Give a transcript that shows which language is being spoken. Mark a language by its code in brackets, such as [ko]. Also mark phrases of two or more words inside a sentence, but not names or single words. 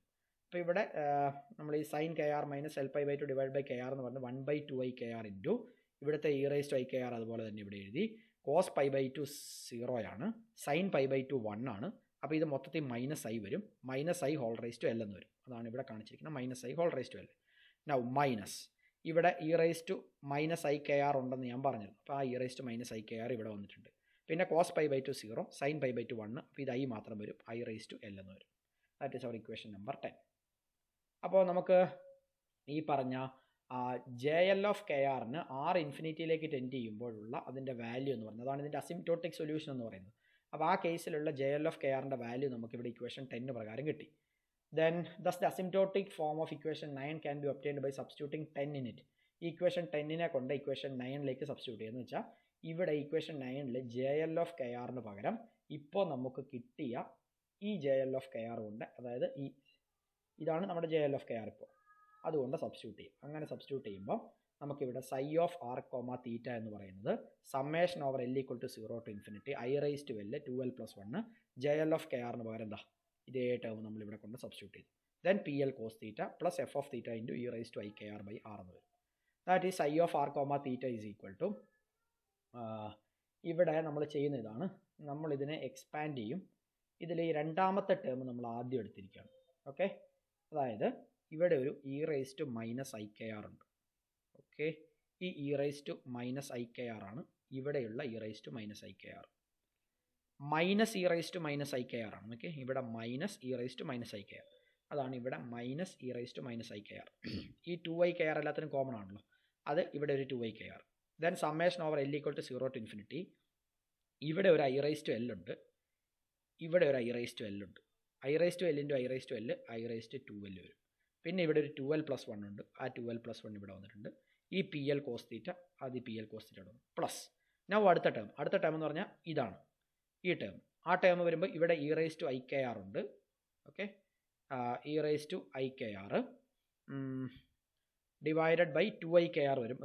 [ml] അപ്പോൾ ഇവിടെ നമ്മൾ ഈ [en] sine k r minus l pi by 2 divide by k r [ml] എന്ന് പറഞ്ഞാൽ [en] 1 by 2i k r into [ml] ഇവിടുത്തെ [en] e raise to i k r [ml] അതുപോലെ തന്നെ ഇവിടെ എഴുതി [en] cos pi by two [ml] 0 ആണ്, [en] sine pi by two [ml] 1 ആണ്. അപ്പോൾ ഇത് മൊത്തത്തിൽ -i വരും, -i [en] whole raise to l [ml] എന്ന് വരും. അതാണ് ഇവിടെ കാണിച്ചിരിക്കുന്നത്, -i [en] whole raise to l. now minus [ml] ഇവിടെ e⁻−i⁻r ഉണ്ടെന്ന് ഞാൻ പറഞ്ഞിരുന്നു. അപ്പോൾ ആ e⁻−i⁻r ഇവിടെ വന്നിട്ടുണ്ട്. പിന്നെ [en] cos pi by two [ml] 0, [en] sine pi by two [ml] 1, അപ്പോൾ ഇത് i മാത്രം വരും, i⁻l എന്ന് വരും. [en] That is our equation number 10. [ml] അപ്പോൾ നമുക്ക് ഈ പറഞ്ഞ JL(kr)ന് r ഇൻഫിനിറ്റിയിലേക്ക് ടെൻഡ് ചെയ്യുമ്പോഴുള്ള അതിൻ്റെ വാല്യൂ എന്ന് പറയുന്നത്, അതാണ് ഇതിൻ്റെ [en] asymptotic solution [ml] എന്ന് പറയുന്നത്. അപ്പോൾ ആ കേസിലുള്ള JL(kr)ൻ്റെ വാല്യൂ നമുക്കിവിടെ ഇക്വേഷൻ 10 പ്രകാരം കിട്ടി. [en] Then thus the asymptotic form of equation 9 can be obtained by substituting 10 in it. [ml] ഇക്വേഷൻ 10നെ കൊണ്ട് ഇക്വേഷൻ 9ലേക്ക് സബ്സ്റ്റിറ്റ്യൂട്ട് ചെയ്യുന്നത് വെച്ചാൽ ഇവിടെ ഇക്വേഷൻ 9ൽ JL(kr)ന് പകരം ഇപ്പോൾ നമുക്ക് കിട്ടിയ ഈ JL(kr) കൊണ്ട്, അതായത് ഇതാണ് നമ്മുടെ JL(kr) ഇപ്പോൾ, അതുകൊണ്ട് സബ്സ്റ്റിറ്റ്യൂട്ട് ചെയ്യും. അങ്ങനെ സബ്സ്റ്റിറ്റ്യൂട്ട് ചെയ്യുമ്പോൾ നമുക്കിവിടെ [en] psi of r, θ [ml] എന്ന് പറയുന്നത് [en] summation over l equal to 0 to infinity i⁻l 2l plus [ml] 1 JL(kr)ന് പകരം എന്താ ഇതേ ടേം നമ്മളിവിടെ കൊണ്ട് സബ്സ്റ്റിറ്റ്യൂട്ട് ചെയ്തു. [en] then PL cos θ plus f of θ into [ml] e⁻ik/r എന്ന് വരും. [en] That is psi of r, θ is equal to, [ml] ഇവിടെ നമ്മൾ ചെയ്യുന്ന ഇതാണ്, നമ്മളിതിനെ എക്സ്പാൻഡ് ചെയ്യും. ഇതിൽ ഈ രണ്ടാമത്തെ ടേം നമ്മൾ ആദ്യം എടുത്തിരിക്കുകയാണ്. ഓക്കെ, അതായത് ഇവിടെ ഒരു e⁻−ik/r ഉണ്ട്. ഓക്കെ, ഈ e⁻−ik/r ആണ് ഇവിടെയുള്ള e⁻−ik/r. -e⁻−ik/r ആണ്. ഓക്കെ, ഇവിടെ -e⁻−ik/r, അതാണ് ഇവിടെ -e⁻−ik/r. ഈ 2ik/r എല്ലാത്തിനും കോമൺ ആണല്ലോ, അത് ഇവിടെ ഒരു 2ik/r. ദെൻ [en] summation over l equal to 0 to infinity, [ml] ഇവിടെ ഒരു i⁻l ഉണ്ട്, ഇവിടെ ഒരു i⁻l ഉണ്ട്. [en] i⁻l into i⁻l [ml] i⁻2l വരും. പിന്നെ ഇവിടെ ഒരു [en] 2l plus 1 [ml] ഉണ്ട്, ആ [en] 2l plus 1 [ml] ഇവിടെ വന്നിട്ടുണ്ട്. ഈ PL cos θ, അത് ഈ PL cos θ വന്നു പ്ലസ്. ഞാൻ അടുത്ത ടേം എന്ന് പറഞ്ഞാൽ ഇതാണ് ഈ ടേം. ആ ടേം വരുമ്പോൾ ഇവിടെ e⁻ik/r ഉണ്ട്. ഓക്കെ, e⁻ik/r [en] divided by 2ik/r [ml] വരും.